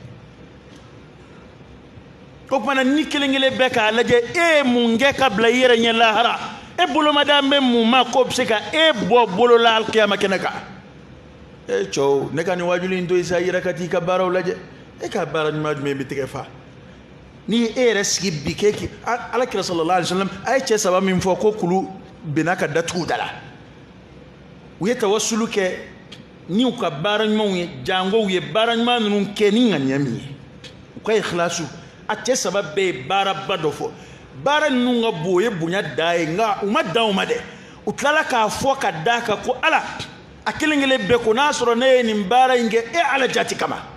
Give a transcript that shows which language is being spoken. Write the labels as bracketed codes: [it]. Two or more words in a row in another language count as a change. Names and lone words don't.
[bm] ko kumana ni kelen-kelen bɛɛ k'a lajɛ e ye mun kɛ ka bila i yɛrɛ ɲɛ lahara e bolomadan bɛ mun ma k'o bɛ se ka e bɔ bolo la alikiyama kɛnɛ kan e cɛw ne ka nin wajulu in to i sa i yɛrɛ ka t'i ka baaraw lajɛ e ka baara ɲuman jumɛn bɛ tigɛ fa ni e yɛrɛ sigi bi k'e alakira sallallahu [ar] عليه وسلم [bm] a ye cɛ 3 min fɔ ko kulu bɛnna ka datugu da la u ye tawassulu kɛ ni u ka baara ɲumanw ye jangow ye baara ɲuman ninnu kɛ ni ŋaniya min ye u ka ikhlasu a cɛ 3 bɛɛ ye baaraba dɔ fɔ baara ninnu ka bon o ye bonya da ye nka u ma dan o ma dɛ u tilala k'a fɔ ka da kan ko ala a kelen-kelen bɛɛ ko n'a sɔrɔ ne ye nin baara in kɛ e ala jati kama